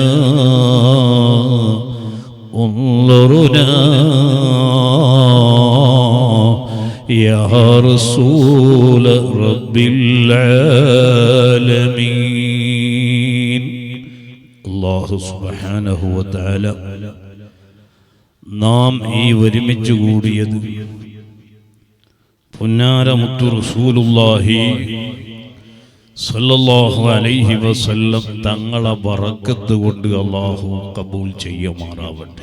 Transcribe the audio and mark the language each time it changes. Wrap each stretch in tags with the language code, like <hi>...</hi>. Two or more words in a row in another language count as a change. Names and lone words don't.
<ar>انظرنا يا رسول رب العالمين الله سبحانه وتعالى</ar> <ml>നാം ഈ ഒരുമിച്ച് കൂടിയത് പുന്നാരമുത്തു</ml> <ar>رسول الله صلى الله عليه وسلم</ar> <ml>തങ്ങളെ ബറക്കത്ത് കൊണ്ട് അല്ലാഹു കബൂൽ ചെയ്യുമാറാവട്ടെ.</ml>